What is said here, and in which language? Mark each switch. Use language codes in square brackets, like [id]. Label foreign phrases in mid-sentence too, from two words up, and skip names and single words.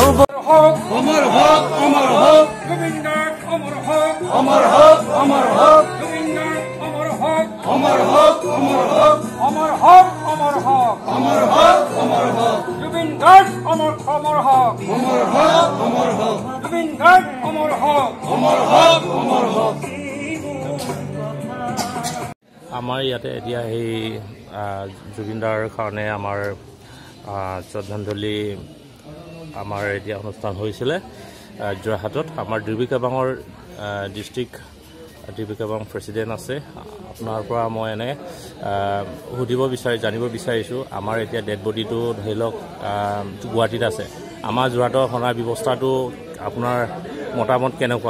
[bn] অমর হোক অমর হোক গোবিন্দ অমর হোক অমর হোক অমর হোক গোবিন্দ অমর হোক অমর হোক অমর হোক অমর হোক অমর হোক অমর হোক অমর হোক গোবিন্দ অমর অমর হোক অমর হোক অমর হোক গোবিন্দ অমর হোক অমর হোক অমর হোক [as] আমাৰ ইয়াতে এতিয়া এই জুবিনদাৰ কাৰণে আমাৰ শ্ৰদ্ধাঞ্জলি আমাৰ এতিয়া অনুষ্ঠান হৈছিলে যোৰহাটত আমাৰ ডিব্ৰুগড়ৰ ডিষ্ট্ৰিক্ট ডিব্ৰুগড় প্ৰেচিডেণ্ট আছে আপোনাৰ পৰা মই এনে জানিব বিচাৰিছোঁ আমাৰ এতিয়া ডেড বডিটো ধৰি লওক গুৱাহাটীত আছে আমাৰ যোৰহাটৰ সনাৰ ব্যৱস্থাটো আপোনাৰ মতামত কেনেকুৱা